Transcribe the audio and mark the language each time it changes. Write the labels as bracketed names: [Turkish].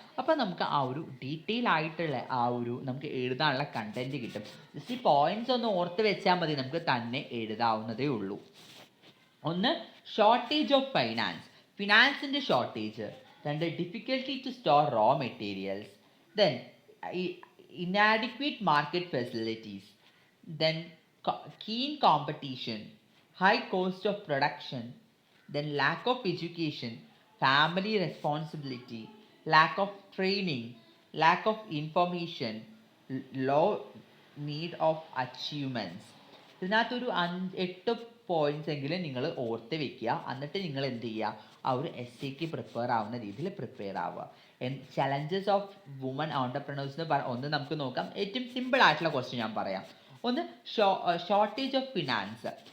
[Malayalam] അപ്പോൾ നമുക്ക് ആ ഒരു ഡീറ്റെയിൽ ആയിട്ടുള്ള നമുക്ക് എഴുതാനുള്ള കണ്ടന്റ് കിട്ടും. ജസ്റ്റ് ഈ പോയിന്റ്സ് ഒന്ന് ഓർത്ത് വെച്ചാൽ മതി, നമുക്ക് തന്നെ എഴുതാവുന്നതേ ഉള്ളൂ. ഒന്ന്, ഷോർട്ടേജ് ഓഫ് ഫിനാൻസിൻ്റെ ഷോർട്ടേജ്. [English] രണ്ട്, difficulty to store raw materials. Then inadequate market facilities. Then keen competition, high cost of production. Then lack of education, family responsibility, lack of training, lack of information, low need of achievements. [Malayalam] ഇതിനകത്തൊരു 8 points എങ്കിലും നിങ്ങൾ ഓർത്ത് വെക്കുക. എന്നിട്ട് നിങ്ങൾ എന്ത് ചെയ്യുക, ആ ഒരു എസ്സേക്ക് പ്രിപ്പയർ ആവുന്ന രീതിയിൽ പ്രിപ്പയർ ആവുക. [English] challenges of woman entrepreneurs [Malayalam] ഒന്ന് നമുക്ക് നോക്കാം. ഏറ്റവും സിമ്പിൾ ആയിട്ടുള്ള ക്വസ്റ്റ്യൻ ഞാൻ പറയാം. ഒന്ന്, ഷോർട്ടേജ് ഓഫ് ഫിനാൻസ്.